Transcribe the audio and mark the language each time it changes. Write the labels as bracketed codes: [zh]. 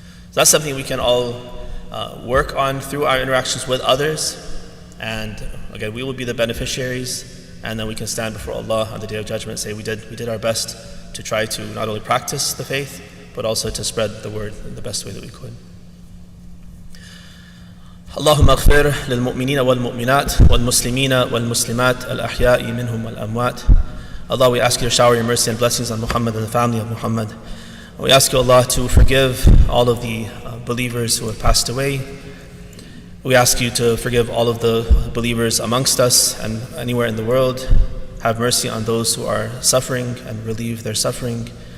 [en] So that's something we can all work on through our interactions with others. And again, we will be the beneficiaries, and then we can stand before Allah on the Day of Judgment and say we did our best to try to not only practice the faith, but also to spread the word in the best way that we could. [ar] اللهم اغفر للمؤمنين والمؤمنات والمسلمين والمسلمات الأحياء منهم والأموات. [en] Allah, we ask you to shower your mercy and blessings on Muhammad and the family of Muhammad. We ask you, Allah, to forgive all of the believers who have passed away. We ask you to forgive all of the believers amongst us and anywhere in the world. Have mercy on those who are suffering and relieve their suffering.